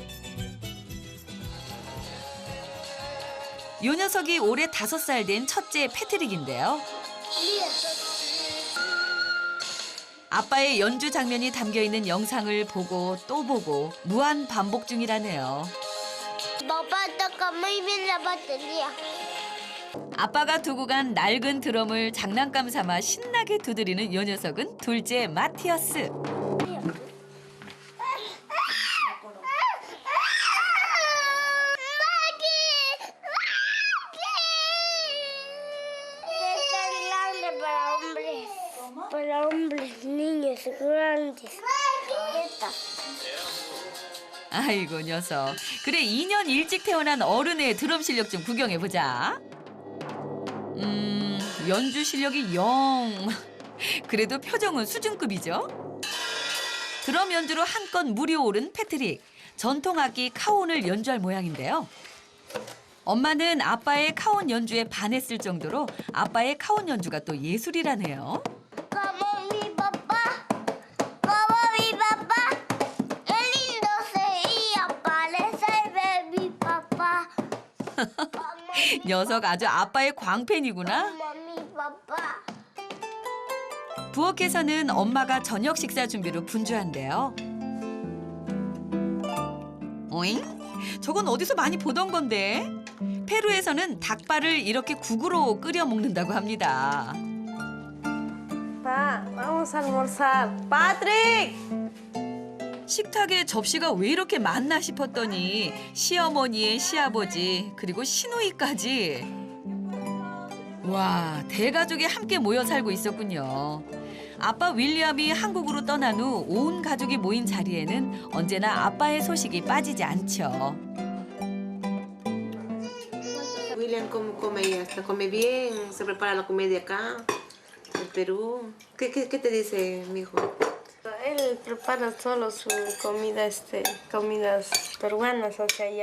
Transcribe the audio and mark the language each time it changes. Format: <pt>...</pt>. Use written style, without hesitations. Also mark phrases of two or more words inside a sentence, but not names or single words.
<ko>요 녀석이 올해 5살 된 첫째 패트릭인데요. 아빠의 연주 장면이 담겨있는 영상을 보고 또 보고 무한 반복 중이라네요.</ko> <es>Papá toca muy bien la batería.</es> <ko>아빠가 두고 간 낡은 드럼을 장난감 삼아 신나게 두드리는 요 녀석은 둘째 마티어스.</ko> <es>Para hombres, niños, grandes.</es> <ko>아이고 녀석. 그래 2년 일찍 태어난 어른의 드럼 실력 좀 구경해보자. 연주 실력이 영. 그래도 표정은 수준급이죠. 드럼 연주로 한껏 물이 오른 패트릭. 전통악기 카혼을 연주할 모양인데요. 엄마는 아빠의 카혼 연주에 반했을 정도로 아빠의 카혼 연주가 또 예술이라네요.</ko> <es>Como mi papá, como mi papá, qué lindo sería parecerme mi papá.</es> <ko>녀석 아주 아빠의 광팬이구나.</ko> <es>Mami, papá.</es> <ko>부엌에서는 엄마가 저녁 식사 준비로 분주한데요. 오잉? 저건 어디서 많이 보던 건데? 페루에서는 닭발을 이렇게 국으로 끓여 먹는다고 합니다.</ko> <es>Pa, vamos a almorzar. ¡Patrick!</es> <ko>식탁에 접시가 왜 이렇게 많나 싶었더니 시어머니의 시아버지 그리고 시누이까지. 와, 대가족이 함께 모여 살고 있었군요. 아빠 윌리엄이 한국으로 떠난 후 온 가족이 모인 자리에는 언제나 아빠의 소식이 빠지지 않죠.</ko> <es>William, ¿cómo come ella? ¿Come bien? ¿Se prepara la comida acá? ¿En Perú? ¿Qué te dice, mijo? Él prepara solo su comida, comidas peruanas hacia allá.</es>